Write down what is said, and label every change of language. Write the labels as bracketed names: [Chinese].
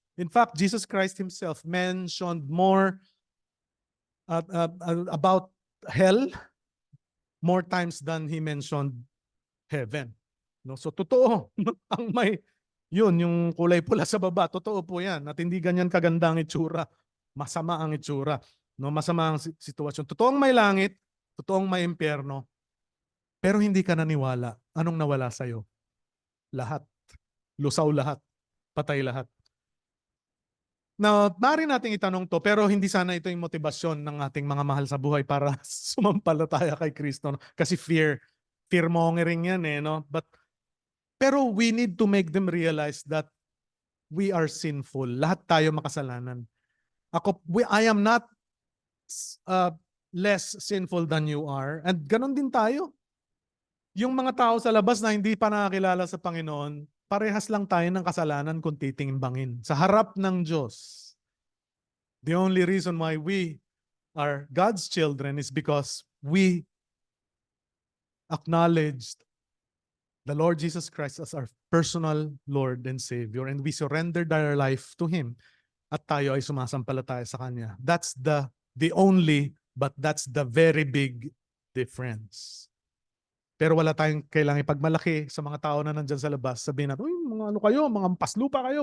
[English] In fact, Jesus Christ himself mentioned more about hell more times than he mentioned heaven. [Filipino] No? So totoo, ang may yung kulay pula sa baba, totoo po yan. At hindi ganyan kaganda ang itsura. Masama ang itsura. No? Masama ang sitwasyon. Totoong may langit, totoong may impyerno, pero hindi ka naniwala. Anong nawala sa'yo? Lahat. Lusaw lahat. Patay lahat. Now, maaari nating itanong to, pero hindi sana ito yung motivasyon ng ating mga mahal sa buhay para sumampalataya kay Kristo. No? Kasi fear-mongering yan no? [English] Pero we need to make them realize that we are sinful. [Filipino] Lahat tayo makasalanan. [English] I am not less sinful than you are. [Filipino] And ganon din tayo. Yung mga tao sa labas na hindi pa nakakilala sa Panginoon, parehas lang tayo ng kasalanan kung titimbangin. Sa harap ng Diyos. [English] The only reason why we are God's children is because we acknowledged the Lord Jesus Christ as our personal Lord and Savior, and we surrendered our life to Him, [Filipino] at tayo ay sumasampalataya sa Kanya. [English] That's the only, but that's the very big difference. [Filipino] Pero wala tayong kailangan ipagmalaki sa mga tao na nandyan sa labas. Sabihin natin, uy, mga ano kayo, mga paslupa kayo.